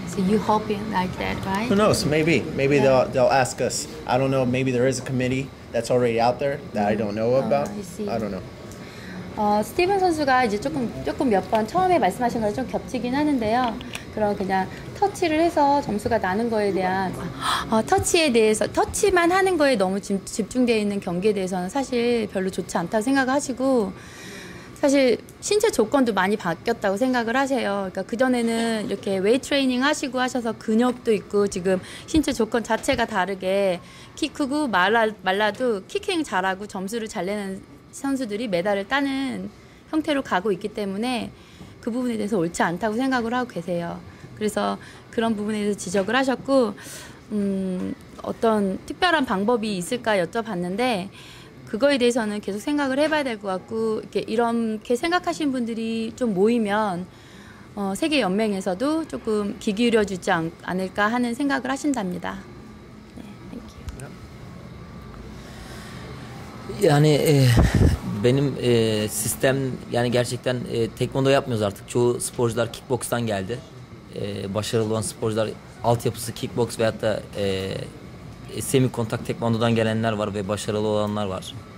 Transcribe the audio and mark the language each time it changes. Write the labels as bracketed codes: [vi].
[en] So you hoping like that, right? Who knows? Maybe they'll ask us. I don't know. Maybe there is a committee that's already out there that I don't know about. I don't know. [ko] 스티븐 선수가 이제 조금 몇 번 처음에 말씀하신 거랑 좀 겹치긴 하는데요. 그런 그냥 터치를 해서 점수가 나는 거에 대한 터치에 대해서 터치만 하는 거에 너무 집중되어 있는 경기에 대해서는 사실 별로 좋지 않다고 생각하시고 사실 신체 조건도 많이 바뀌었다고 생각을 하세요. 그러니까 그전에는 이렇게 웨이트 트레이닝 하시고 하셔서 근육도 있고 지금 신체 조건 자체가 다르게 키 크고 말라도 킥행 잘하고 점수를 잘 내는 선수들이 메달을 따는 형태로 가고 있기 때문에 그 부분에 대해서 옳지 않다고 생각을 하고 계세요. 그래서 그런 부분에 대해서 지적을 하셨고 어떤 특별한 방법이 있을까 여쭤봤는데 그거에 대해서는 계속 생각을 해봐야 될 것 같고 이렇게 생각하신 분들이 좀 모이면 세계 연맹에서도 조금 귀 기울여주지 않을까 하는 생각을 하신답니다. 네, [tr] Yani benim sistem yani gerçekten tekvando yapmıyoruz artık. Çoğu sporcular kickbokstan geldi. Başarılı olan sporcular altyapısı kickboks veyahut da semi kontak tekvandodan gelenler var ve başarılı olanlar var.